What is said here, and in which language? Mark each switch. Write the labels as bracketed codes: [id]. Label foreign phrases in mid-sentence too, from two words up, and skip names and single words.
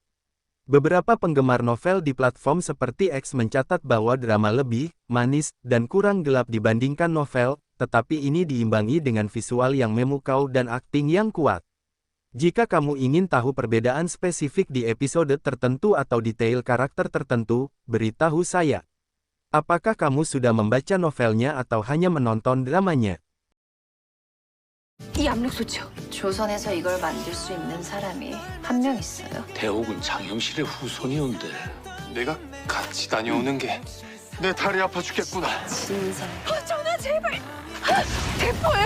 [id] Beberapa penggemar novel di platform seperti X mencatat bahwa drama lebih manis dan kurang gelap dibandingkan novel, tetapi ini diimbangi dengan visual yang memukau dan akting yang kuat. Jika kamu ingin tahu perbedaan spesifik di episode tertentu atau detail karakter tertentu, beritahu saya. Apakah kamu sudah membaca novelnya atau hanya menonton dramanya? [ko] 이 압력솥이요. 조선에서 이걸 만들 수 있는 사람이 한 명 있어요. 대옥은 장영실의 후손이온데 내가 같이 다녀오는 게 내 다리 아파 죽겠구나. 진상. 전화 제발. 대포예요.